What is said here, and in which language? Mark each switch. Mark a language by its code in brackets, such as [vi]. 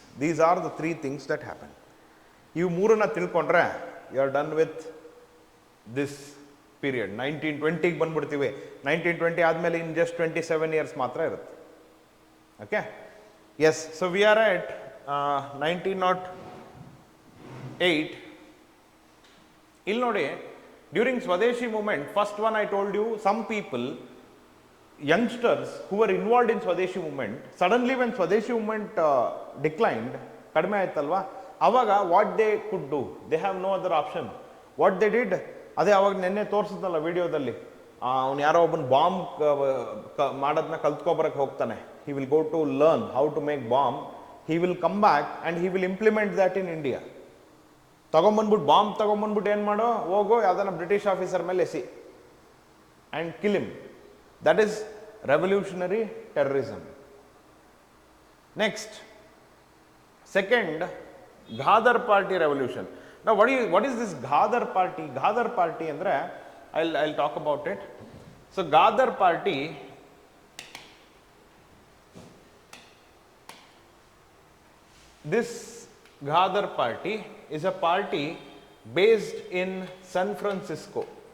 [en] These are the three things that happen. ಇವು ಮೂರನ್ನ ತಿಳ್ಕೊಂಡ್ರೆ you are done with this period. [kn] 1920ಗೆ ಬಂದ್ಬಿಡ್ತೀವಿ. 1920 ಆದಮೇಲೆ in just 27 years ಮಾತ್ರ ಇರುತ್ತೆ. [en] Okay, yes. So we are at 1908. ಇಲ್ಲಿ ನೋಡಿ, during Swadeshi movement, first one I told you, some people, youngsters who were involved in Swadeshi movement, suddenly when Swadeshi movement declined, ಕಡಿಮೆ ಆಯ್ತಲ್ವಾ, ಅವಾಗ what they could do, they have no other option. [kn] What they did, ಅದೇ ಅವಾಗ ನೆನ್ನೆ ತೋರಿಸಿದ್ನಲ್ಲ ವಿಡಿಯೋದಲ್ಲಿ, ಅವ್ನು ಯಾರೋ ಒಬ್ಬನ ಬಾಂಬ್ ಮಾಡೋದನ್ನ ಕಲ್ತ್ಕೊಬರಕ್ಕೆ ಹೋಗ್ತಾನೆ. [en] He will go to learn how to make bomb. He will come back and he will implement that in India. [kn] ತಗೊಂಬಂದ್ಬಿಟ್ಟು bomb ತಗೊಂಬಂದ್ಬಿಟ್ಟು ಏನು ಮಾಡೋ, ಹೋಗೋ ಯಾವ್ದಾನ ಬ್ರಿಟಿಷ್ ಆಫೀಸರ್ ಮೇಲೆ AC and kill him. [en] That is revolutionary terrorism. Next, second, Ghadar party revolution. Now what is this Ghadar party? Ghadar party andre I'll talk about it. So Ghadar party, this Ghadar party is a party based in San Francisco.